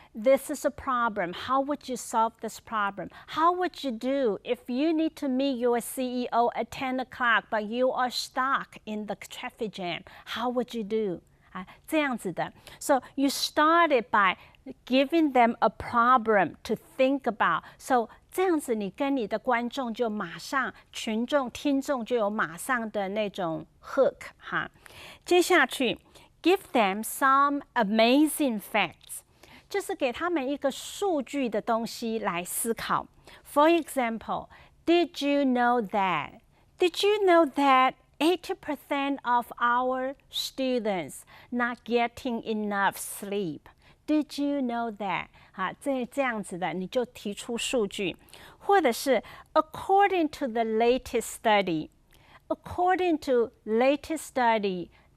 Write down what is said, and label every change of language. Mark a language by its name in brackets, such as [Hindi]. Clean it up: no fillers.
[English] This is a problem. How would you solve this problem? How would you do if you need to meet your CEO at 10 o'clock, but you are stuck in the traffic jam? How would you do? [Chinese] 这样子的。 [English] So you started by giving them a problem to think about. [Chinese] So 这样子，你跟你的观众就马上，群众、听众就有马上的那种 hook 哈。接下去。 [English] Give them some amazing facts， [Chinese] 就是给他们一个数据的东西来思考。 [English] For example, did you know that? Did you know that 80% of our students not getting enough sleep? Did you know that? [Chinese] 这样子的，你就提出数据，或者是 [English] According to the latest study, according to latest study.